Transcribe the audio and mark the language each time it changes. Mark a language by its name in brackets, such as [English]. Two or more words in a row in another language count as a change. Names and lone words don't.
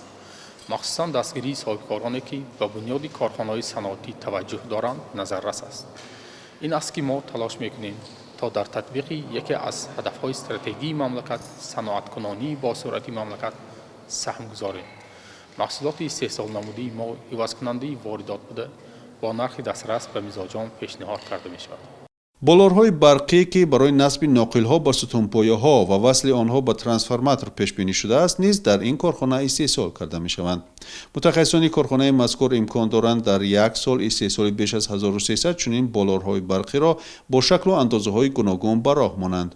[Tajik] махсусан дастгирии соҳибкороне, ки ба бунёди корхонаҳои саноатӣ таваҷҷӯҳ доранд, назаррас аст. ин аст, ки мо талош мекунем то дар татбиқи яке аз ҳадафҳои стратегии мамлакат, саноаткунонии босуръати мамлакат саҳм гузорем. маҳсулоти истеҳсолнамудии мо ивазкунандаи воридот буда, [Persian] با نرخ دسترس به میزاجان پیشنهاد کرده می شود. [Tajik] болорҳои барқӣ ки барои насби ноқилҳо ба сутунпояҳо ва васли онҳо ба трансформатор пешбинӣ шудааст, низ дар ин корхона истеҳсол карда мешаванд. мутахассисони корхонаи мазкур имкон доранд дар як сол истеҳсоли беш аз 1300 чунин болорҳои барқиро бо шаклу андозаҳои гуногун ба роҳ монанд.